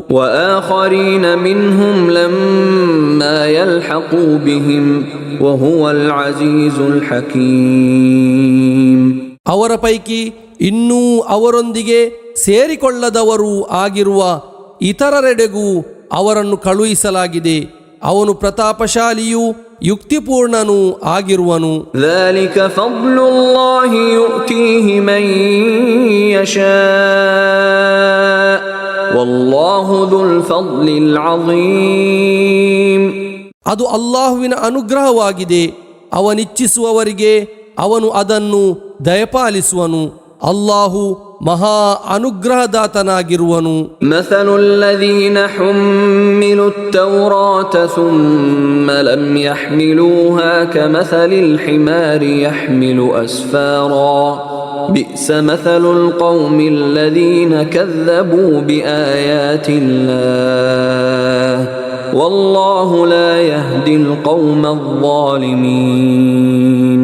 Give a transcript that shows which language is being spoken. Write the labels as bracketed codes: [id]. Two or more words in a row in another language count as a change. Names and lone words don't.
[ar] وآخرين منهم لما يلحقوا بهم وهو العزيز الحكيم. [kn] ಅವರ ಪೈಕಿ ಇನ್ನೂ ಅವರೊಂದಿಗೆ ಸೇರಿಕೊಳ್ಳದವರೂ ಆಗಿರುವ ಇತರರೆಡೆಗೂ ಅವರನ್ನು ಕಳುಹಿಸಲಾಗಿದೆ. ಅವನು ಪ್ರತಾಪಶಾಲಿಯೂ ಯುಕ್ತಿಪೂರ್ಣನೂ ಆಗಿರುವನು. [ar] ذلك فضل الله يؤتيه من يشاء والله ذو الفضل العظيم. [kn] ಅದು ಅಲ್ಲಾಹುವಿನ ಅನುಗ್ರಹವಾಗಿದೆ. ಅವನಿಚ್ಛಿಸುವವರಿಗೆ ಅವನು ಅದನ್ನು ದಯಪಾಲಿಸುವನು. ಅಲ್ಲಾಹು ಮಹಾ ಅನುಗ್ರಹದಾತನಾಗಿರುವನು. [ar] مثل الذين حملوا التوراة ثم لم يحملوها كمثل الحمار يحمل أسفارا بئس مثل القوم الذين كذبوا بآيات الله والله لا يهدي القوم الظالمين.